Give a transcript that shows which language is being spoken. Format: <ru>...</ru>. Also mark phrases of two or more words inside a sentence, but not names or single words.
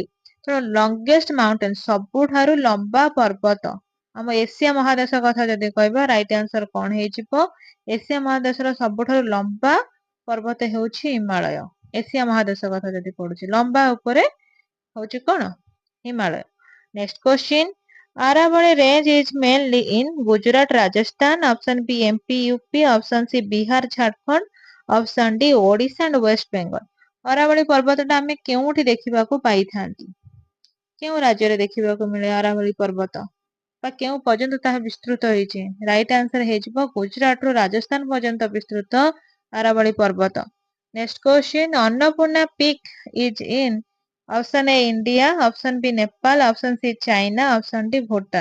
<or>ତେଣୁ</or> <en>longest mountain</en> <or>ସବୁଠାରୁ ଲମ୍ବା ପର୍ବତ ଆମ ଏସିଆ ମହାଦେଶ କଥା ଯଦି କହିବା</or> <en>right answer</en> <or>କଣ ହେଇଯିବ? ଏସିଆ ମହାଦେଶର ସବୁଠାରୁ ଲମ୍ବା ପର୍ବତ ହେଉଛି ହିମାଳୟ। ଏସିଆ ମହାଦେଶ କଥା ଯଦି ପଡୁଛି ଲମ୍ବା ଉପରେ ହଉଛି କଣ? ହିମାଳୟ।</or> <en>next question, Aravalli range is mainly in Gujarat, Rajasthan, option B MP, UP, option C Bihar, Jharkhand, option D Odisha and West Bengal।</en> <or>ଅରାବଳୀ ପର୍ବତଟା ଆମେ କେଉଁଠି ଦେଖିବାକୁ ପାଇଥାନ୍ତି? କେଉଁ ରାଜ୍ୟରେ ଦେଖିବାକୁ ମିଳେ ଅରାବଳୀ ପର୍ବତ ବା କେଉଁ ପର୍ଯ୍ୟନ୍ତ ତାହା ବିସ୍ତୃତ ହେଇଛି?</or> <en>right answer</en> <or>ହେଇଯିବ ଗୁଜରାଟରୁ ରାଜସ୍ଥାନ ପର୍ଯ୍ୟନ୍ତ ବିସ୍ତୃତ ଅରାବଳୀ ପର୍ବତ।</or> <en>next question, Annapurna peak is in option A India, option B Nepal, option C China, option D Bhutan.</en>